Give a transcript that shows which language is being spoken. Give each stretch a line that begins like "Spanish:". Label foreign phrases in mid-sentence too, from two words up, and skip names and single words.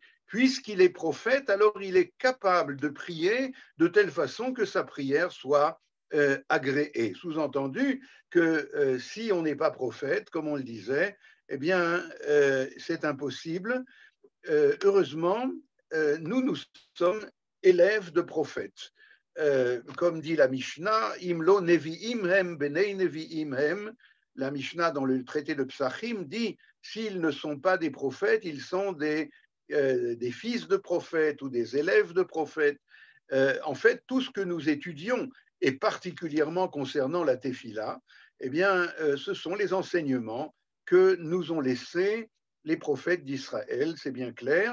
French: Puisqu'il est prophète, alors il est capable de prier de telle façon que sa prière soit agréée. Sous-entendu que si on n'est pas prophète, comme on le disait, eh bien, c'est impossible. Heureusement, nous sommes élèves de prophètes. Comme dit la Mishnah,
Hebrew: אם לא נביאים הם בני נביאים הם,
French: la Mishnah dans le traité de Psachim dit, s'ils ne sont pas des prophètes, ils sont des fils de prophètes ou des élèves de prophètes. En fait, tout ce que nous étudions, et particulièrement concernant la Tefila, eh bien, ce sont les enseignements que nous ont laissés les prophètes d'Israël, c'est bien clair.